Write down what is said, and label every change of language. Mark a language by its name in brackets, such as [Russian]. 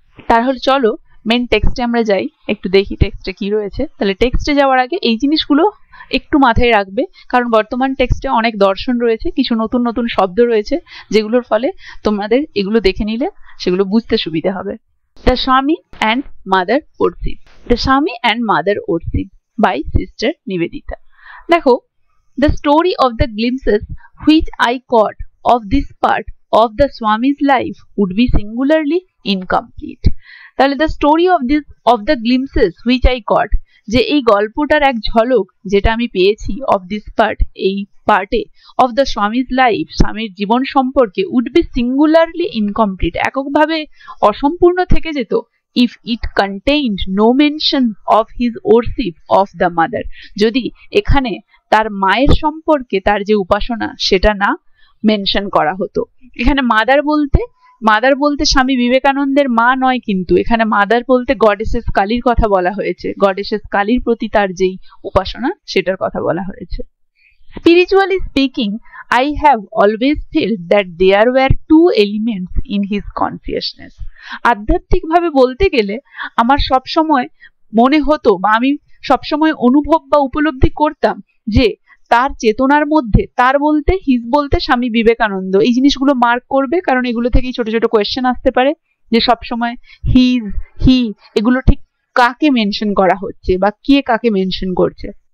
[Bangla] তাহলে চলো মেন টেক্সটে আমরা যাই, একটু দেখি টেক্সটে কি রয়েছে। তাহলে টেক্সটে যাওয়ার আগে এই জিনিসগুলো একটু মাথায় রাখবে, কারণ বর্তমান টেক্সটে অনেক দর্শন রয়েছে, কিছু নতুন নতুন শব্দ রয়েছে, যেগুলোর ফলে তোমাদের এগুলো দেখে নিলে সেগুলো বুঝতে সুবিধা হবে। [English] The Swami and Mother Orsip. The Swami and Mother Orsip by Sister Nivedita. দেখো, the story of the glimpses which I caught of this part of the Swami's life would be singularly incomplete. [Bangla] তাহলে [English] the story of the glimpses which I got, [Bangla] যে এই গল্পটার এক ঝলক যেটা আমি পেয়েছি [English] of this part, [Bangla] এই পার্টে, [English] of the Swami's life, [Bangla] স্বামীর জীবন সম্পর্কে, [English] would be singularly incomplete, [Bangla] এককভাবে অসম্পূর্ণ থেকে যেত, [English] if it contained no mention of his worship of the mother, [Bangla] যদি এখানে তার মায়ের সম্পর্কে তার যে উপাসনা সেটা না মেনশন করা হতো। এখানে মাদার বলতে স্বামী বিবেকানন্দের মা নয়, কিন্তু এখানে মাদার বলতে গডেসেস কালীর কথা বলা হয়েছে, গডেসেস কালীর প্রতি তার যেই উপাসনা সেটার কথা বলা হয়েছে। [English] Spiritually speaking, I have always felt that there were two elements in his consciousness. [Bangla] আধ্যাত্মিকভাবে বলতে গেলে আমার সবসময় মনে হতো বা আমি সবসময় অনুভব বা উপলব্ধি করতাম যে তার চেতনার মধ্যে, তার বলতে হিজ বলতে স্বামী বিবেকানন্দ, এই জিনিসগুলো মার্ক করবে কারণ এগুলো থেকেই ছোট ছোট কোয়েশ্চেন আসতে পারে যে সবসময় হিজ, হি, এগুলো ঠিক কাকে মেনশন করা হচ্ছে বা কে কাকে মেনশন করছে।